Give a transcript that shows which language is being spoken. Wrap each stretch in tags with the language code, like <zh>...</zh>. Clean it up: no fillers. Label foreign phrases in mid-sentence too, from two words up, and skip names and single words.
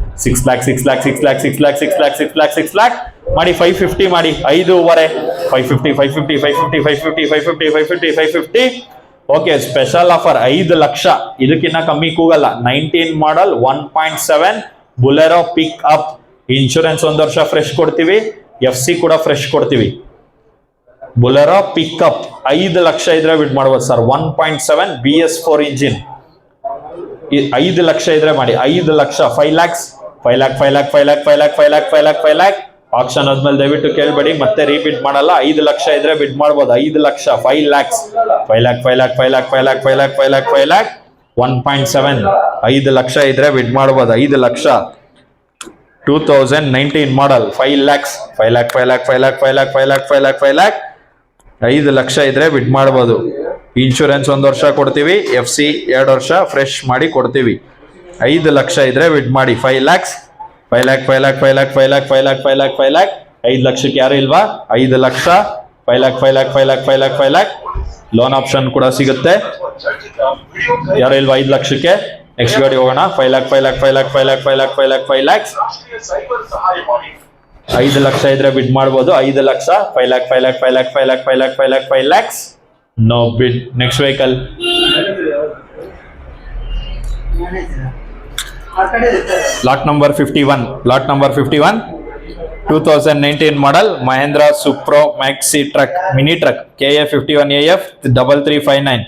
<kn>ಮಾಡಿ 550 ಮಾಡಿ 5.5 ಓಕೆ</kn> <en>special offer</en> <kn>5 ಲಕ್ಷ ಇದಕ್ಕಿಂತ ಕಮ್ಮಿ ಕೂಗಲ್ಲ 19 ಮಾಡಲ್ 1.7 ಬುಲೆರೋ</kn> <en>pick up insurance</en> <kn>1 ವರ್ಷ ಫ್ರೆಶ್ ಕೊಡ್ತೀವಿ FC ಕೂಡ ಫ್ರೆಶ್ ಕೊಡ್ತೀವಿ ಬುಲೆರೋ ಪಿಕಪ್ 5 ಲಕ್ಷ ಇದ್ರೆ ಬಿಡ್ ಮಾಡ್ಬೋದು ಸರ್. 1.7 BS4 ಇಂಜಿನ್ 5 ಲಕ್ಷ ಇದ್ರೆ ಮಾಡಿ. 5 ಲಕ್ಷ 5 lakhs 5 lakh 5 lakh 5 lakh 5 lakh 5 lakh 5 lakh 5 lakh ಆಕ್ಷನ್ ಆದ್ಮೇಲೆ ದಯವಿಟ್ಟು ಕೇಳ್ಬೇಡಿ, ಮತ್ತೆ ರೀಬಿಡ್ ಮಾಡಲ್ಲ. 5 ಲಕ್ಷ ಇದ್ರೆ ಬಿಡ್ ಮಾಡ್ಬೋದು. 5 ಲಕ್ಷ 5 lakhs 5 lakh 5 lakh 5 lakh 5 lakh 5 lakh 5 lakh 5 lakh 1.7 5 ಲಕ್ಷ ಇದ್ರೆ ಬಿಡ್ ಮಾಡ್ಬೋದು. 5 ಲಕ್ಷ 2019 ಮಾಡಲ್ 5 lakhs 5 lakh 5 lakh 5 lakh 5 lakh 5 lakh 5 lakh 5 lakh 5 ಲಕ್ಷ ಇದ್ರೆ ಬಿಡ್ ಮಾಡ್ಬೋದು. ಇನ್ಶೂರೆನ್ಸ್ 1 ವರ್ಷ ಕೊಡ್ತೀವಿ, FC 2 ವರ್ಷ ಫ್ರೆಶ್ ಮಾಡಿ ಕೊಡ್ತೀವಿ. 5 ಲಕ್ಷ ಇದ್ರೆ ಬಿಡ್ ಮಾಡಿ. 5 lakhs 5 lakh 5 lakh 5 lakh 5 lakh 5 lakh 5 lakh 5 lakh 5 ಲಕ್ಷಕ್ಕೆ ಯಾರು ಇಲ್ವಾ? 5 ಲಕ್ಷ 5 lakh 5 lakh 5 lakh 5 lakh 5 lakh</kn> <en>loan option</en> <kn>ಕೂಡ ಸಿಗುತ್ತೆ. ಯಾರು ಇಲ್ವಾ 5 ಲಕ್ಷಕ್ಕೆ? ನೆಕ್ಸ್ಟ್ ಗಾಡಿ ಹೋಗೋಣ. 5 lakh 5 lakh 5 lakh 5 lakh 5 lakh 5 lakh 5 lakhs 5 ಲಕ್ಷ ಇದ್ರೆ ಬಿಡ್ ಮಾಡ್ಬೋದು. 5 ಲಕ್ಷ 5 lakh 5 lakh 5 lakh 5 lakh 5 lakh 5 lakh 5 lakhs</kn> <en>no bid. next vehicle lot number</en> <kn>51 2019 ಮಾಡಲ್ ಮಹೇಂದ್ರ ಸುಪ್ರೋ ಮ್ಯಾಕ್ಸಿ ಟ್ರಕ್</kn> <en>mini truck</en> <kn>KA 51AF 3359.</kn>